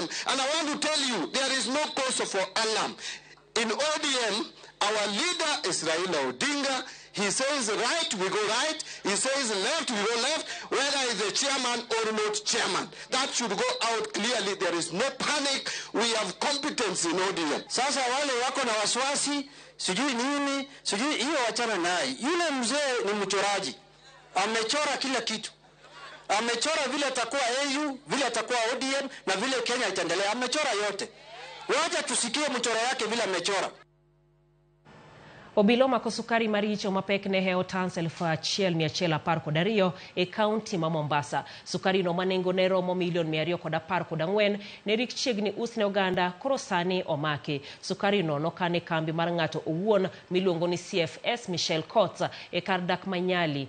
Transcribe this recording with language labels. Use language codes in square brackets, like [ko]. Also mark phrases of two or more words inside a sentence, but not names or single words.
[en] And I want to tell you, there is no cause for alarm. In ODM, our leader is Raila Odinga. He says right, we go right. He says left, we go left. Whether he's the chairman or not chairman, that should go out clearly. There is no panic. We have competence in ODM. [sw] Sasa wale wako na wasiwasi, sijui nini, sijui hiyo wachana naye. Yule mzee ni mchoraji. Amechora kila kitu. Amechora vile atakuwa AU, vile atakuwa ODM na vile Kenya itaendelea. Amechora yote. Wacha tusikie mchoro yake vile amechora. [luo] Obilo mako sukari maricho mapek ne heo tans 1,110 e kaunti ma Mombasa. Sukari no manengo ne romo $214 ne rik chiegni usne oganda koro sani omake. Sukari no nokane kambi mar ng'ato owuon miluongo ni CFS Michelle Kotz e kar dak Manyali.